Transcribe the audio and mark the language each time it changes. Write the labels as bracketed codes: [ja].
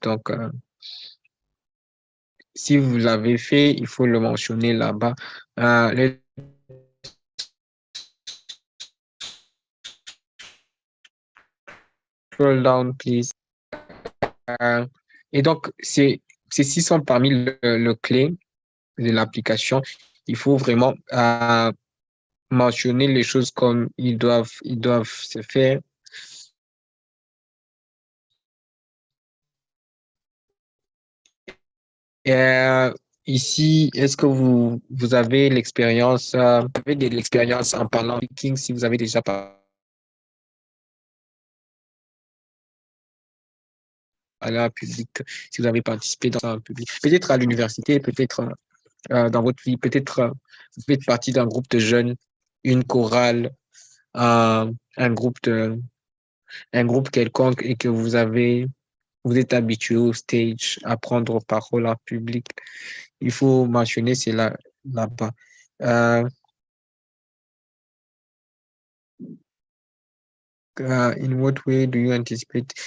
[fr] Donc, si vous l'avez fait, il faut le mentionner là-bas. [en] Let's scroll down, please. [fr] Et donc, ceux-ci sont parmi le clé de l'application. Il faut vraiment mentionner les choses comme ils doivent se faire. Euh, Ici, est-ce que vous avez l'expérience, vous avez de l'expérience en parlant speaking, si vous avez déjà parlé en public, si vous avez participé dans un public, peut-être à l'université, peut-être dans votre vie, peut-être vous faites partie d'un groupe de jeunes, une chorale, un groupe un groupe quelconque et que vous êtes habitué au stage, à prendre parole en public. Il faut mentionner cela là-bas. [en] In what way do you anticipate?